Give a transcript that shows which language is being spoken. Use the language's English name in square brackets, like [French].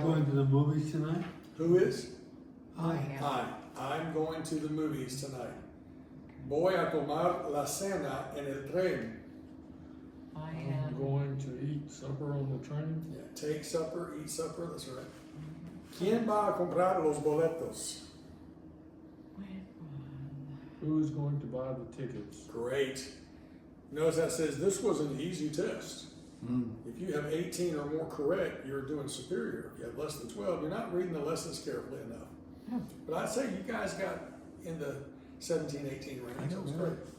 [English] Going to the movies tonight? Who is? I am. I'm going to the movies tonight. [Spanish] Voy a tomar la cena en el tren. [English] I I'm am. going to eat supper on the train. Yeah, take supper, eat supper, that's right. [Spanish] ¿Quién va a comprar los boletos? [English] Who's going to buy the tickets? Great. Notice that says this was an easy test. Mm. If you have 18 or more correct, you're doing superior. If you have less than 12, you're not reading the lessons carefully enough. But I'd say you guys got in the 17, 18 range. That was great.